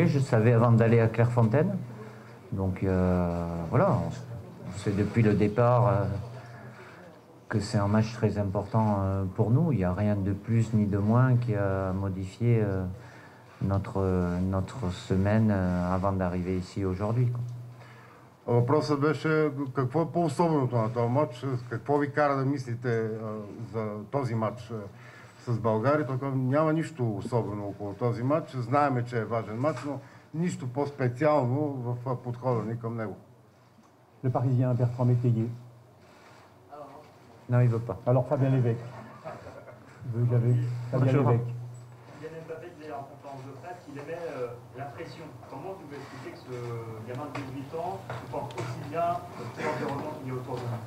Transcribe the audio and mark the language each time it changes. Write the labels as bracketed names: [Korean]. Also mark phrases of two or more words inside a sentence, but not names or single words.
[French] Je savais avant d'aller à Clairefontaine. Donc voilà, on sait depuis le départ que c'est un match très important pour nous. Il n'y a rien de plus ni de moins qui a modifié notre semaine avant d'arriver ici aujourd'hui. [Bulgarian] Въпросът беше какво е по-особеното на този матч, какво ви кара да мислите за този матч с България. Тук няма нищо особено около този матч. Знаеме, че е важен матч, но нищо по-специално в подхода ни към него. [French] Le Parisien, Bertrand Métayer. Non, il ne veut pas. Alors Fabien Lévesque. Fabien Lévesque. Kylian Mbappé disait en conférence de presse qu'il aimait la pression. Comment tu peux expliquer que ce gamin de 18 ans supporte aussi bien l'environnement qu'il y a autour de lui?